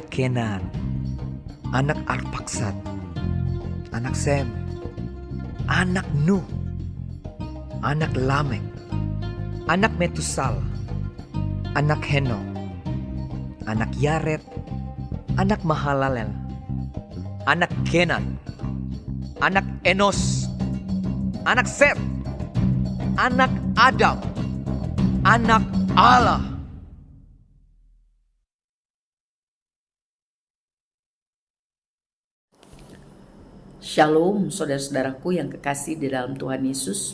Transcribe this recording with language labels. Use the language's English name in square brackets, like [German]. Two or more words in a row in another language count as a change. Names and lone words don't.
[Indonesian] Kenan, anak Arpaksad, anak Sem, anak Nuh, anak Lamek, anak Metusal, anak Henok, anak Yared, anak Mahalalel, anak Kenan, anak Enos, anak Set, anak Adam, anak Allah. Shalom saudara-saudaraku yang kekasih di dalam Tuhan Yesus.